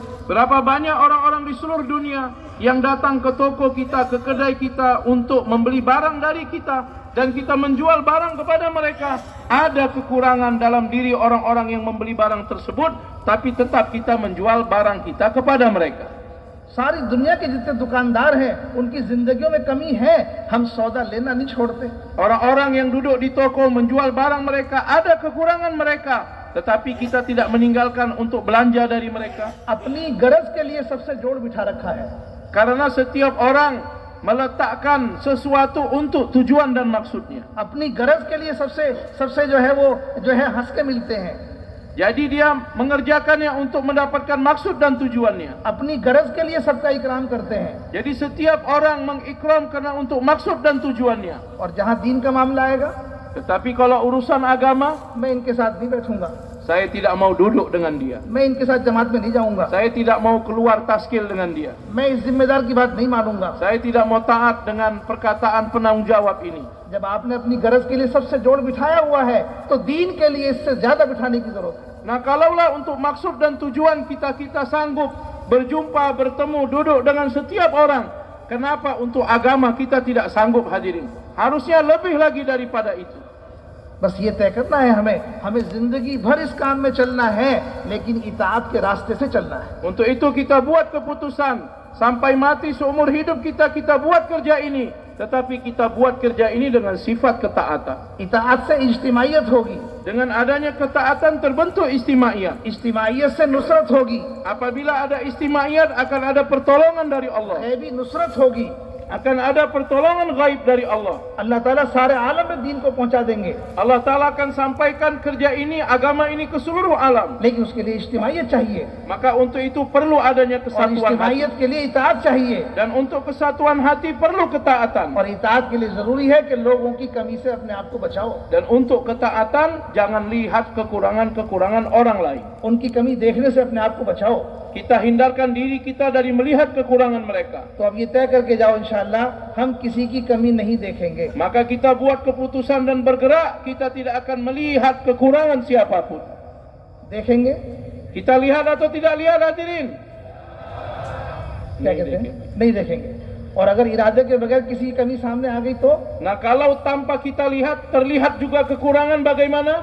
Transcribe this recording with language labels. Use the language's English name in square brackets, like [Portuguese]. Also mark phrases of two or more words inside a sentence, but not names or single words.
[Malay] Berapa banyak orang-orang di seluruh dunia yang datang ke toko kita, ke kedai kita untuk membeli barang dari kita, dan kita menjual barang kepada mereka. Ada kekurangan dalam diri orang-orang yang membeli barang tersebut, tapi tetap kita menjual barang kita kepada mereka. [Hindi] सारी दुनिया के जितने दुकानदार हैं, उनकी जिंदगियों में कमी है, हम सौदा लेना नहीं छोड़ते। [Malay] Orang-orang yang duduk di toko menjual barang mereka, ada kekurangan mereka, tetapi kita tidak meninggalkan untuk belanja dari mereka. [Hindi] अपनी गरज के लिए सबसे जोड़ बिठा रखा है। [Malay] Karena setiap orang meletakkan sesuatu untuk tujuan dan maksudnya. [Hindi] अपनी गरज के लिए सबसे जो है वो जो है हंस के मिलते हैं। [Malay] Jadi dia mengerjakannya untuk mendapatkan maksud dan tujuannya. [Hindi] अपनी गरज के लिए सबका इकराम करते हैं। [Malay] Jadi setiap orang mengikram karena untuk maksud dan tujuannya. [Hindi] और जहाँ दीन का मामला आएगा, [Malay] Tetapi kalau urusan agama, [Hindi] मैं इनके साथ नहीं बैठूंगा, [Malay] saya tidak mau duduk dengan dia. [Hindi] मैं इनके साथ जमात में नहीं जाऊंगा, [Malay] Saya tidak mau keluar taskil dengan dia. [Hindi] मैं इस जिम्मेदार की बात नहीं मानूंगा। [Malay] Saya tidak mau taat dengan perkataan penanggung jawab ini. [Hindi] जब आपने अपनी गरज के लिए सबसे जोड़ बिठाया हुआ है, तो दीन के लिए इससे ज्यादा बिठाने की जरूरत है। [Malay] Nah, kalaulah untuk maksud dan tujuan kita sanggup berjumpa, bertemu, duduk dengan setiap orang, kenapa untuk agama kita tidak sanggup hadirin? Harusnya lebih lagi daripada itu. [Hindi] बस ये तय करना है हमें जिंदगी भर इस काम में चलना है, लेकिन इताअत के रास्ते से चलना है। [Malay] Untuk itu kita buat keputusan sampai mati seumur hidup kita buat kerja ini, tetapi kita buat kerja ini dengan sifat ketaatan. [Hindi] इताअत से इज्तिमाइयत होगी, [Malay] Dengan adanya ketaatan terbentuk istimaiyat. [Hindi] इज्तिमाइयत से नुसरत होगी, [Malay] Apabila ada istimaiyat akan ada pertolongan dari Allah. [Hindi] गैबी नुसरत होगी। [Malay] Akan ada pertolongan gaib dari Allah. [Hindi] अल्लाह ताला सारे आलम में दीन को पहुंचा देंगे, [Malay] Allah Ta'ala akan sampaikan kerja ini, agama ini ke seluruh alam. [Hindi] लेकिन उसके लिए इज्तिमाइयत चाहिए, [Malay] Maka untuk itu perlu adanya [Hindi] और [Malay] kesatuan hati. [Hindi] इज्तिमाइयत के लिए इताअत चाहिए, [Malay] Dan untuk kesatuan hati perlu ketaatan. [Hindi] और इताअत के लिए जरूरी है कि लोगों की कमी से अपने आप को बचाओ। [Malay] Dan untuk ketaatan jangan lihat kekurangan-kekurangan orang lain. [Hindi] उनकी कमी देखने से अपने आप को बचाओ। [Malay] Kita hindarkan diri kita dari melihat kekurangan mereka. [Hindi] तो अब ये तय करके जाओ, इंशाअल्लाह हम किसी की कमी नहीं देखेंगे। [Malay] Maka kita buat keputusan dan bergerak, kita tidak akan melihat kekurangan siapapun. [Hindi] देखेंगे [Malay] Kita lihat atau tidak lihat hadirin? [Hindi] क्या कहते हैं, नहीं देखेंगे। और अगर इरादे के बगैर किसी की कमी सामने आ गई तो [Malay] Nah, kalau tanpa kita lihat, terlihat juga kekurangan bagaimana?